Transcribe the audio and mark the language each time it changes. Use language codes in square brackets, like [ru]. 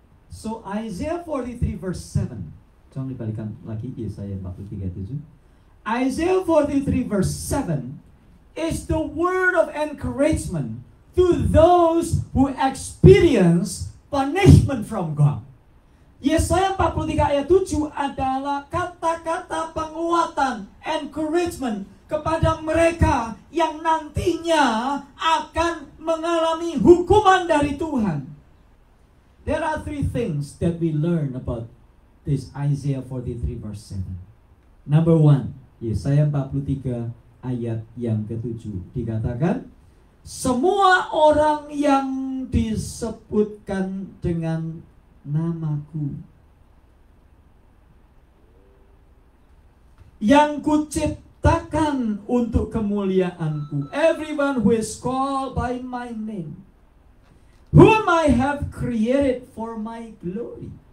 [en] So Isaiah 43 verse 7. [id] Jangan dibalikan lagi Yesaya 43:7. [en] Isaiah 43 verse 7 is the word of encouragement to those who experience punishment from God. [id] Yesaya 43 ayat 7 adalah kata-kata penguatan, encouragement kepada mereka yang nantinya akan mengalami hukuman dari Tuhan. [en] There are three things that we learn about this Isaiah 43 verse 7. Number one, [id] Yesaya 43 ayat yang ke-7 dikatakan, semua orang yang disebutkan dengan namaku, yang kuciptakan untuk kemuliaanku, [en] everyone who is called by my name, whom I have created for my glory.